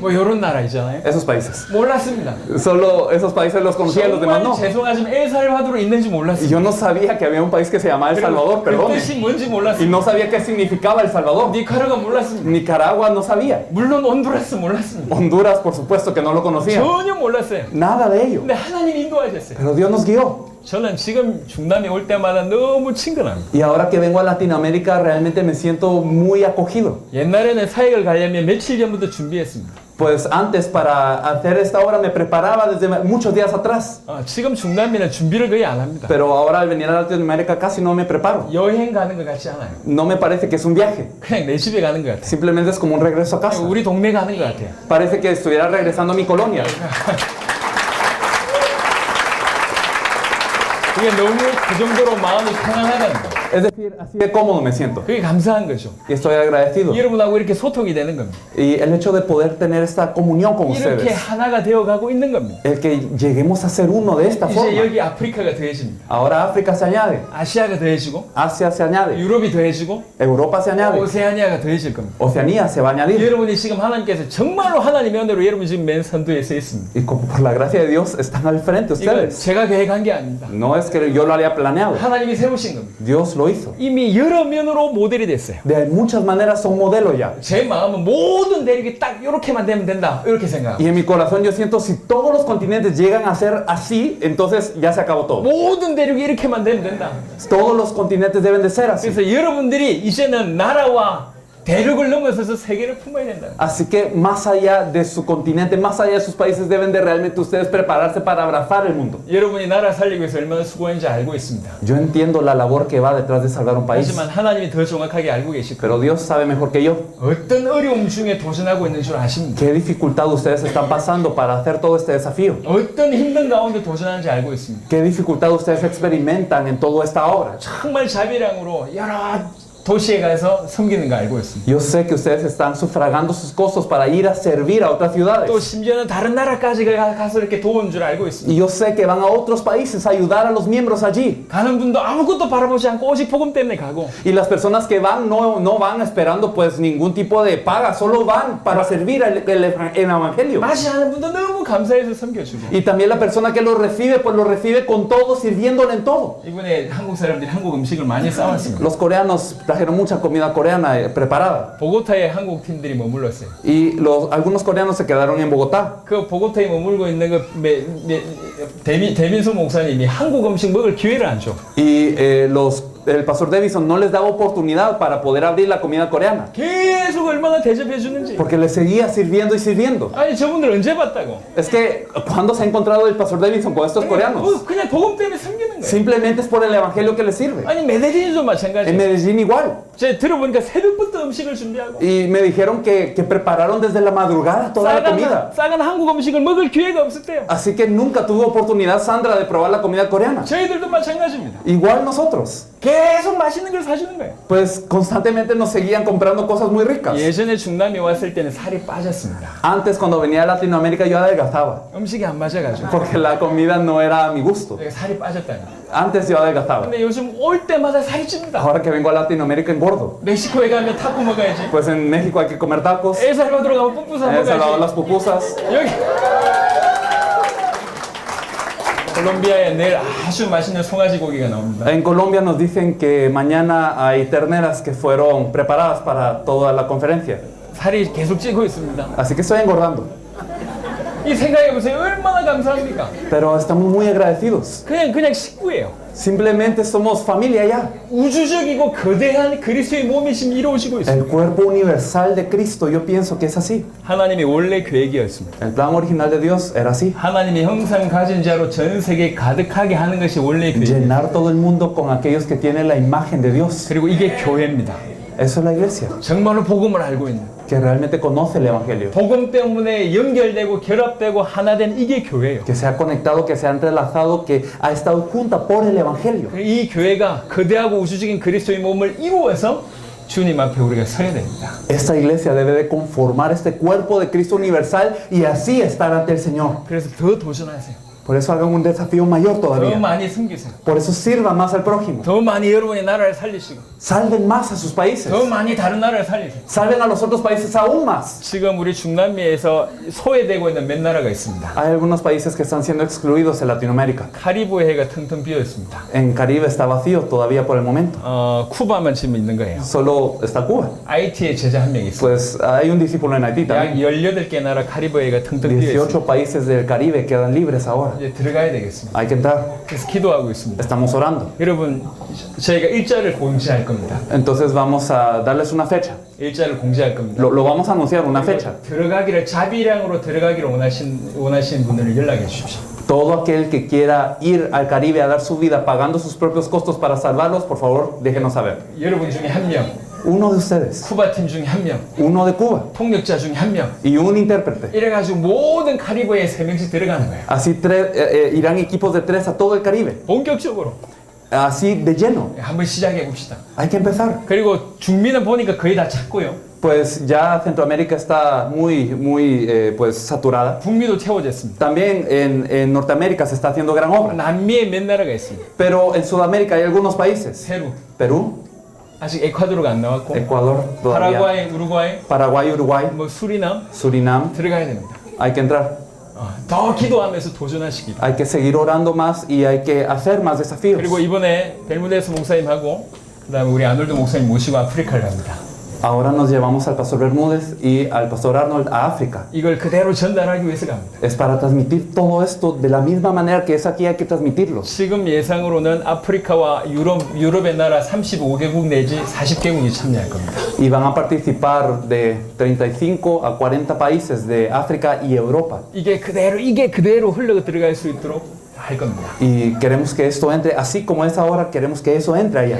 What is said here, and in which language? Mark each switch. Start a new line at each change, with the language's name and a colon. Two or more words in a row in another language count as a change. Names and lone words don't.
Korean: 뭐 이런 나라 있잖아요.
Spanish: esos países.
Korean: 몰랐습니다.
Spanish: Solo esos países los conocía, los demás
Korean: 정말
Spanish: no.
Korean: 죄송하지만 엘살바도르 있는지
Spanish: Y
Korean: 몰랐어요.
Spanish: yo no sabía que había un país que se llamaba El Salvador,
Korean: 그
Spanish: perdón.
Korean: 뜻이 뭔지
Spanish: Y
Korean: 몰랐어요.
Spanish: no sabía qué significaba El Salvador.
Korean: 니카라가 몰랐습니다.
Spanish: Nicaragua no sabía.
Korean: 물론 온두라스 몰랐습니다.
Spanish: Honduras, por supuesto, que no lo conocía.
Korean: 전혀 몰랐어요.
Spanish: Nada de ello.
Korean: 근데 하나님 인도하셨어요.
Spanish: Pero Dios nos guió.
Korean: 저는 지금 중남미 올 때마다 너무 친근합니다.
Spanish: Y ahora que vengo a Latinoamérica, realmente me siento muy acogido.
Korean: 옛날에는 사역을 가려면 며칠 전부터 준비했습니다.
Spanish: Pues antes, para hacer esta obra, me preparaba desde muchos días atrás.
Korean: 지금 중남미는 준비를 거의 안 합니다.
Spanish: Pero ahora al venir a Latinoamérica casi no me preparo.
Korean: 여행 가는 것 같지 않아요.
Spanish: No me parece que es un viaje.
Korean: 그냥 내 집에 가는 것 같아요.
Spanish: Simplemente es como un regreso a casa.
Korean: 우리 동네 가는 것 같아요.
Spanish: Parece que estuviera regresando a mi colonia.
Korean: 그게 너무 그 정도로 마음이 편안하다는 거예요.
Spanish: Es decir, así de cómodo me siento.
Korean: 그게 감사한 거죠.
Spanish: Y estoy agradecido.
Korean: 여러분하고 이렇게 소통이 되는 겁니다.
Spanish: Y el hecho de poder tener esta comunión con
Korean: 이렇게
Spanish: ustedes.
Korean: 하나가 되어가고 있는 겁니다.
Spanish: El que lleguemos a ser uno de esta
Korean: 이제
Spanish: forma.
Korean: 여기 아프리카가 더해집니다.
Spanish: Ahora África se añade.
Korean: 아시아가 더해지고
Spanish: Asia se añade.
Korean: 유럽이 더해지고
Spanish: Europa se añade.
Korean: 오세아니아가 더해질 겁니다.
Spanish: Oceanía se va a añadir.
Korean: 여러분이 지금 하나님께서 정말로 하나님의 은혜로 여러분 지금 맨 선두에 서 있습니다.
Spanish: Y como por la gracia de Dios están al frente
Korean: 이건
Spanish: ustedes.
Korean: 제가 계획한 게 아닙니다.
Spanish: No es que yo lo haya planeado.
Korean: 하나님이 세우신 겁니다.
Spanish: Dios lo hizo.
Korean: 이미 여러 면으로 모델이 됐어요.
Spanish: De muchas maneras son modelo ya.
Korean: 제 마음은 모든 대륙이 딱 이렇게만 되면 된다. 이렇게 생각합니다.
Spanish: Y en mi corazón yo siento si todos los continentes llegan a ser así, entonces ya se acabó todo.
Korean: 모든 대륙이 이렇게만 되면 된다.
Spanish: Todos los continentes deben de ser así.
Korean: 그래서 여러분들이 이제는 나라와 대륙을 넘어서서 세계를 품어야 된다.
Spanish: Así que más allá de su continente, más allá de sus países, deben de realmente ustedes prepararse para abrazar el mundo.
Korean: 여러분이 나라 살리기 위해서 얼마나 수고했는지 알고 있습니다.
Spanish: Yo entiendo la labor que va detrás de salvar un país,
Korean: 하지만 하나님이 더 정확하게 알고 계실 거예요.
Spanish: pero Dios sabe mejor que yo
Korean: 어떤 어려움 중에 도전하고 있는 줄 아십니다.
Spanish: qué dificultad ustedes están pasando para hacer todo este desafío.
Korean: 어떤 힘든 가운데 도전하는지 알고 있습니다.
Spanish: ¿Qué dificultad ustedes experimentan en toda esta obra?
Korean: 정말 자비량으로 여러 도시에 가서 섬기는 거 알고 있습니다.
Spanish: Yo sé que ustedes están sufragando sus costos para ir a servir a otras
Korean: 또
Spanish: ciudades.
Korean: 심지어는 다른 나라까지 가서 이렇게 도운 줄 알고 있습니다.
Spanish: Y yo sé que van a otros países a ayudar a los miembros allí.
Korean: 가는 분도 아무것도 바라보지 않고 오직 복음 때문에 가고
Spanish: Y las personas que van no van esperando pues ningún tipo de paga, solo van para servir el evangelio.
Korean: 맛이 하는 분도 너무 감사해서 섬겨주고
Spanish: Y también la persona que lo recibe, pues lo recibe con todo, sirviéndole en todo.
Korean: 이번에 한국 사람들이 한국 음식을 많이 싸왔습니다.
Spanish: Los coreanos trajeron mucha comida coreana preparada.
Korean: 보고타에 한국 팀들이 머물렀어요.
Spanish: Y algunos coreanos se quedaron en Bogotá.
Korean: 그 보고타에 머물고 있는 그 대민수 목사님이 한국 음식 먹을 기회를 안 줘.
Spanish: Y los el pastor Davidson no les daba oportunidad para poder abrir la comida coreana.
Korean: 계속 얼마나 대접해 주는지.
Spanish: Porque les seguía sirviendo y sirviendo.
Korean: 아니 저분들 언제 봤다고?
Spanish: Es que, ¿cuándo se ha encontrado el pastor Davidson con estos coreanos?
Korean: 그냥 복음 때문에 섬기는 거예요.
Spanish: Simplemente es por el evangelio que les sirve.
Korean: 아니 메데린도
Spanish: En
Korean: 마찬가지예요.
Spanish: Medellín igual.
Korean: 제가 들어보니까 새벽부터 음식을 준비하고
Spanish: Y me dijeron que prepararon desde la madrugada toda la comida.
Korean: 싸간 한국 음식을 먹을 기회가 없었대요.
Spanish: Así que nunca tuvo oportunidad Sandra de probar la comida coreana.
Korean: 저희들도 마찬가지입니다.
Spanish: Igual nosotros.
Korean: 계속 맛있는 걸 사주는 거예요.
Spanish: Pues constantemente nos seguían comprando cosas muy ricas.
Korean: 예전에 중남이 왔을 때는 살이 빠졌습니다.
Spanish: Antes cuando venía a Latinoamérica yo adelgazaba.
Korean: 음식이 안 맞아가지고
Spanish: Porque la comida no era a mi gusto.
Korean: 내가 살이 빠졌다니.
Spanish: Antes yo adelgazaba.
Korean: 근데 요즘 올 때마다 살이 찝니다.
Spanish: Ahora que vengo a Latinoamérica engordo.
Korean: 멕시코에 가면 타코 먹어야지.
Spanish: Pues en México hay que comer tacos.
Korean: 엘살바도르 가면 푸푸사
Spanish: En El Salvador
Korean: 먹어야지.
Spanish: las pupusas.
Korean: 여기 콜롬비아에 내일 아주 맛있는 송아지 고기가 나옵니다.
Spanish: En Colombia nos dicen que mañana hay terneras que fueron preparadas para toda la conferencia.
Korean: 살이 계속 찌고 있습니다.
Spanish: Así que estoy engordando.
Korean: 이 생각해보세요. 얼마나 감사합니까?
Spanish: Pero estamos muy agradecidos.
Korean: 그냥 식구예요.
Spanish: Simplemente somos familia ya.
Korean: 우주적이고 거대한 그리스도의 몸이 지금 이루어지고 있습니다.
Spanish: El cuerpo universal de Cristo, yo pienso que es así.
Korean: 하나님의 원래 계획이었습니다.
Spanish: El plan original de Dios era así.
Korean: 하나님의 형상 가진 자로 전 세계 가득하게 하는 것이 원래 계획이에요.
Spanish: Llenar todo el mundo con aquellos que tienen la imagen de Dios.
Korean: 그리고 이게 교회입니다.
Spanish: Eso es la iglesia,
Korean: 정말로 복음을 알고 있는,
Spanish: que realmente conoce el evangelio.
Korean: 복음 때문에 연결되고 결합되고 하나 된 이게 교회예요.
Spanish: Que se ha conectado, que se ha entrelazado, que ha estado junta por el evangelio.
Korean: 이 교회가 거대하고 우주적인 그리스도의 몸을 이루어서 주님 앞에 우리가 서야 됩니다.
Spanish: Esta iglesia debe de conformar este cuerpo de Cristo universal y así estar ante el Señor.
Korean: 그래서 더 도전하세요.
Spanish: Por eso hagan un desafío mayor
Korean: 더
Spanish: todavía.
Korean: 많이 섬기세요.
Spanish: Por eso sirvan más al prójimo.
Korean: 더 많이 여러분의 나라를 살리시고
Spanish: Salven más a sus países.
Korean: 더 많이 다른 나라를 살리세요.
Spanish: Salven a los otros países aún más.
Korean: 지금 우리 중남미에서 소외되고 있는 몇 나라가 있습니다.
Spanish: Hay algunos países que están siendo excluidos en Latinoamérica.
Korean: 카리브 해가 텅텅 비어 있습니다.
Spanish: En Caribe está vacío todavía por el momento.
Korean: 쿠바만 지금 있는 거예요.
Spanish: Solo está Cuba.
Korean: IT에 제자 한 명 있어요.
Spanish: Pues hay un discípulo en Haití
Korean: 약
Spanish: también.
Korean: 18개 나라 카리브 해가 텅텅 비어 있어요.
Spanish: 18 países del Caribe quedan libres ahora.
Korean: 이제 들어가야 되겠습니다.
Spanish: Hay que entrar.
Korean: 그래서 기도하고 있습니다.
Spanish: Estamos orando.
Korean: 여러분, 저희가 일자를 공지할 겁니다.
Spanish: Entonces vamos a darles una fecha.
Korean: 일자를 공지할 겁니다.
Spanish: Lo vamos a anunciar, una fecha.
Korean: 들어가기를 자비량으로 들어가기를 원하시는 분들은 연락해 주십시오.
Spanish: Todo aquel que quiera ir al Caribe a dar su vida pagando sus propios costos para salvarlos, por favor, déjenos saber.
Korean: 여러분 중에 한 명,
Spanish: Uno de ustedes,
Korean: 쿠바 팀 중에 한 명,
Spanish: uno de Cuba
Korean: 통역자 중에 한 명.
Spanish: y un intérprete.
Korean: 이래가지고 모든 카리브해에 3명씩 들어가는 거예요.
Spanish: Así irán equipos de 3 a todo el Caribe.
Korean: 본격적으로
Spanish: Así de lleno.
Korean: 한번 시작해 봅시다.
Spanish: Hay que empezar.
Korean: 그리고 중미는 보니까 거의 다 찼고요.
Spanish: Pues ya Centroamérica está muy pues saturada.
Korean: 북미도 채워졌습니다.
Spanish: También en Norteamérica se está haciendo gran obra.
Korean: 남미에 몇 나라가 있습니다.
Spanish: Pero en Sudamérica hay algunos países.
Korean: 페루,
Spanish: Perú,
Korean: 아직 에콰도르가 안 나왔고,
Spanish: Ecuador, todavía.
Korean: 파라과이, 우루과이,
Spanish: Paraguay, Uruguay,
Korean: 뭐 수리남
Spanish: Surinam.
Korean: 들어가야 됩니다.
Spanish: Hay que entrar.
Korean: 더 기도하면서 도전하시기.
Spanish: Hay que seguir orando más y hay que hacer más desafíos.
Korean: 그리고 이번에 벨무데스 목사님하고 그다음에 우리 아놀드 목사님 모시고 아프리카를 갑니다.
Spanish: Ahora nos llevamos al pastor Bermúdez y al pastor Arnold a África.
Korean: 이걸 그대로 전달하기 위해서 갑니다.
Spanish: Es para transmitir todo esto de la misma manera que es aquí, hay que transmitirlo.
Korean: 지금 예상으로는 아프리카와 유럽의 나라 35개국 내지 40개국이 참여할 겁니다.
Spanish: Y van a participar de 35 a 40 países de África y Europa.
Korean: 이게 그대로 흘러 들어갈 수 있도록 할 겁니다.
Spanish: Y queremos que esto entre, así como es ahora, queremos que eso entre allá.